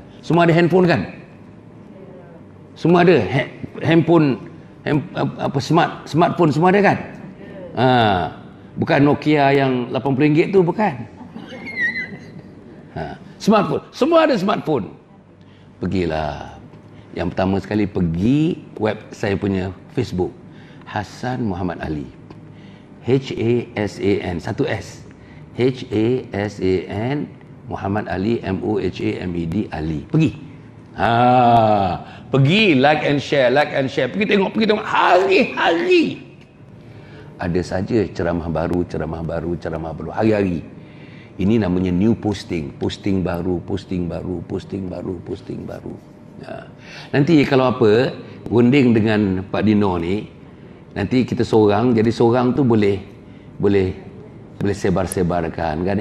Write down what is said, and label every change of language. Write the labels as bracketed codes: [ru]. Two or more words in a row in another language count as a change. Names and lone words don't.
[ms] Semua ada handphone kan? Semua ada handphone, smartphone semua ada kan? Bukan Nokia yang RM80 tu, bukan. Smartphone, semua ada smartphone. Pergilah. Yang pertama sekali pergi web saya punya Facebook, Hassan Muhammad Ali. H-A-S-A-N, satu S. H-A-S-A-N Muhammad Ali, M-O-H-A-M-E-D, Ali. Pergi. Pergi [en] like and share. [ms] Pergi tengok hari-hari. Ada saja ceramah baru, hari-hari. Ini namanya [en] new posting [ms] baru. Nanti kalau apa, runding dengan Pak Dino ni, nanti kita seorang, jadi seorang tu boleh sebar-sebarkan kan.